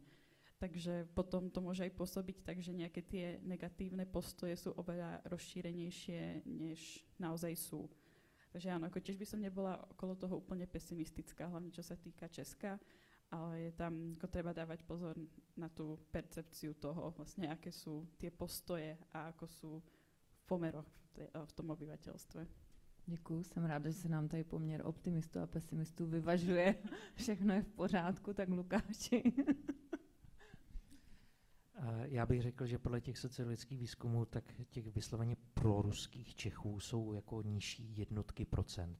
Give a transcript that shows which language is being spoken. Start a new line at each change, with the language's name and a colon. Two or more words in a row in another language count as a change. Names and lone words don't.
Slovak: Takže potom to môže aj pôsobiť tak, že nejaké tie negatívne postoje sú oveľa rozšírenejšie, než naozaj sú. Takže áno, ako tiež by som nebola okolo toho úplne pesimistická, hlavne čo sa týka Česka, ale je tam, ako treba dávať pozor na tú percepciu toho, vlastne aké sú tie postoje a ako sú v pomeroch v tom obyvateľstve.
Czech: Děkuju, jsem ráda, že se nám tady poměr optimistů a pesimistů vyvažuje. Všechno je v pořádku, tak Lukáši. Já bych řekl, že podle těch sociologických výzkumů, tak těch vysloveně proruských Čechů jsou jako nižší jednotky procent.